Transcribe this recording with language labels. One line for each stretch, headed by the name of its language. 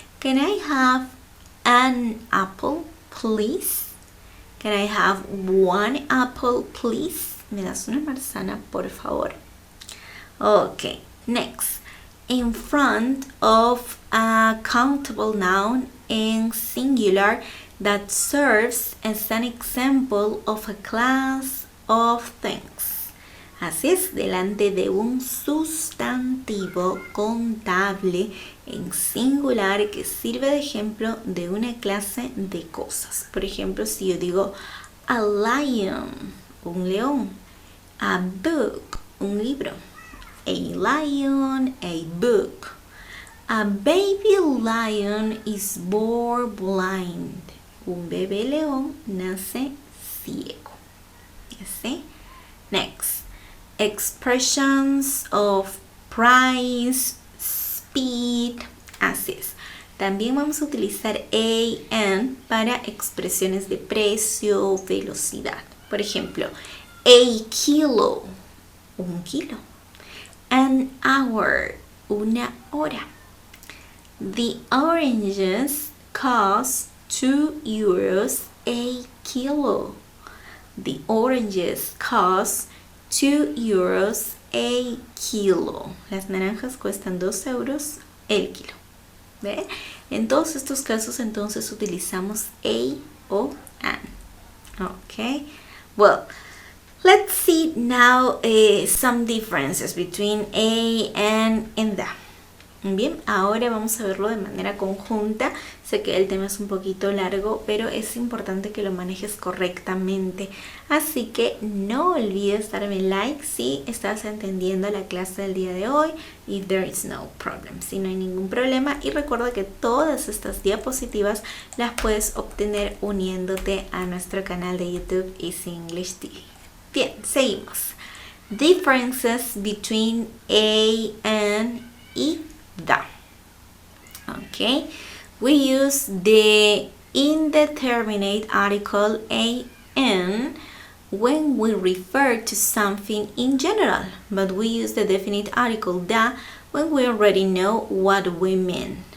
English: Can I have an apple, please? Can I have one apple, please?
Spanish: ¿Me das una manzana, por favor?
English: Ok, next. In front of a countable noun in singular that serves as an example of a class of things.
Spanish: Así es, delante de un sustantivo contable en singular que sirve de ejemplo de una clase de cosas. Por ejemplo, si yo digo
English: a lion,
Spanish: un león,
English: a book,
Spanish: un libro.
English: A lion, a book. A baby lion is born blind.
Spanish: Un bebé león nace ciego. ¿Sí?
English: Next. Expressions of price, speed.
Spanish: Así es. También vamos a utilizar an para expresiones de precio, velocidad. Por ejemplo,
English: a kilo,
Spanish: un kilo.
English: An hour,
Spanish: una hora.
English: The oranges cost 2 euros a kilo. The oranges cost 2 euros a kilo.
Spanish: Las naranjas cuestan 2 euros el kilo. ¿Ve? En todos estos casos entonces utilizamos a o an.
English: Okay. Well, let's see now some differences between a and the.
Spanish: Bien, ahora vamos a verlo de manera conjunta. Sé que el tema es un poquito largo, pero es importante que lo manejes correctamente. Así que no olvides darme like si estás entendiendo la clase del día de hoy.
English: If there is no problem,
Spanish: si no hay ningún problema. Y recuerda que todas estas diapositivas las puedes obtener uniéndote a nuestro canal de YouTube Easy English TV. Bien, seguimos.
English: Differences between a and y the. Okay, we use the indeterminate article an when we refer to something in general, but we use the definite article the when we already know what we mean.